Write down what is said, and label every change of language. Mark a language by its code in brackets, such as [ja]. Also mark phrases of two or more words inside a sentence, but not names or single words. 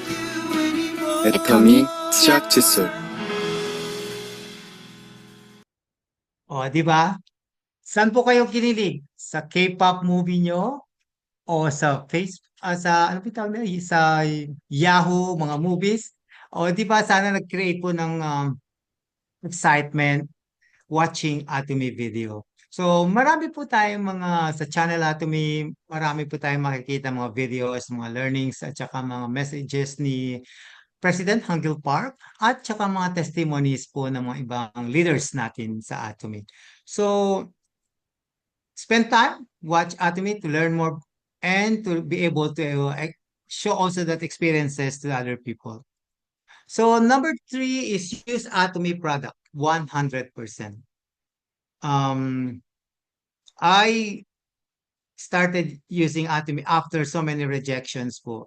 [ko] 애터미 치약 칫솔. [tl] O, di ba? Saan po kayo kinilig? Sa [en] K-pop movie [tl] nyo? O sa sa ano ba tawag na? Sa Yahoo, mga movies? O, di ba sana nag-create po ng [en] excitement watching Atomy video. [tl] So, marami po tayong mga sa channel Atomy, marami po tayong makikita mga videos, mga learnings, at saka mga messages ni President Hangil Park, at saka mga testimonies po ng mga ibang leaders natin sa Atomy. [en] So, spend time, watch Atomy to learn more and to be able to show also that experiences to other people. So, number 3 is use Atomy product 100%. I started using Atomy after so many rejections po.